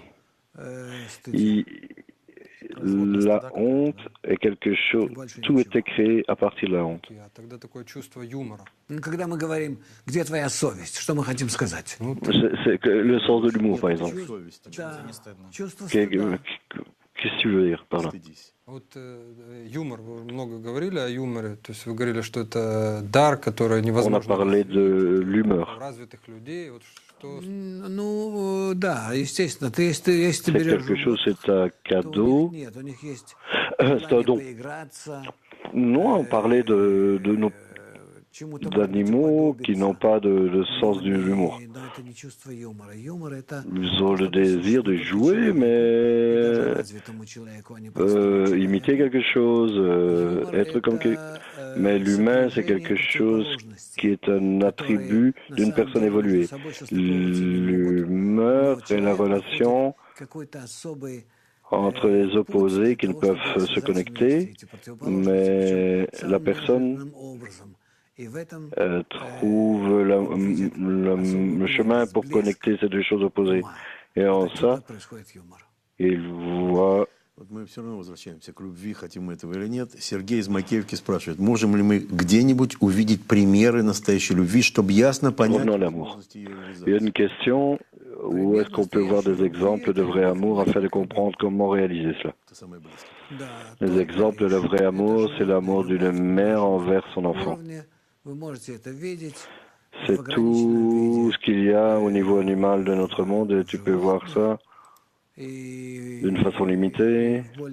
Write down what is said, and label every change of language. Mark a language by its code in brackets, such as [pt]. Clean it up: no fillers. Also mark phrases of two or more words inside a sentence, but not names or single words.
[fr] La honte est quelque chose. Tout était créé à partir de la honte. C'est le sens de l'humour, par exemple. Qu'est-ce que tu veux dire par là? [ru] Вот юмор, вы много говорили о юморе, то есть вы говорили, что это дар, который невозможно. [fr] On a parlé de l'humeur. [ru] Развитых людей, вот что. Ну, да, естественно. Если ты [fr] C'est [ru] берешь [fr] quelque chose, c'est un cadeau. [ru] нет, у них есть [fr] C'est un don. [ru] поиграться, [fr] Non, on parlait d'animaux qui n'ont pas de sens de l'humour. [ru] но это не чувство юмора. Юмор это [fr] Ils ont le désir de jouer, mais [ru] развитому человеку, а не [fr] imiter quelque chose, être comme mais l'humain, c'est quelque chose qui est un attribut d'une personne évoluée. L'humeur est la relation entre les opposés qui ne peuvent se connecter, mais la personne trouve le chemin pour connecter ces deux choses opposées. Et en ça, il voit. [ru] Вот мы все равно возвращаемся к любви, хотим мы этого или нет. Сергей из Макеевки спрашивает, можем ли мы где-нибудь увидеть примеры настоящей любви, чтобы ясно понять [fr] Revenons à l'amour. Il y a une question, où est-ce qu'on peut voir des exemples de vrai amour afin de comprendre comment réaliser cela? Les exemples de le vrai amour, c'est l'amour d'une mère envers son enfant. C'est tout ce qu'il y a au niveau animal de notre monde et tu peux voir ça d'une façon limitée.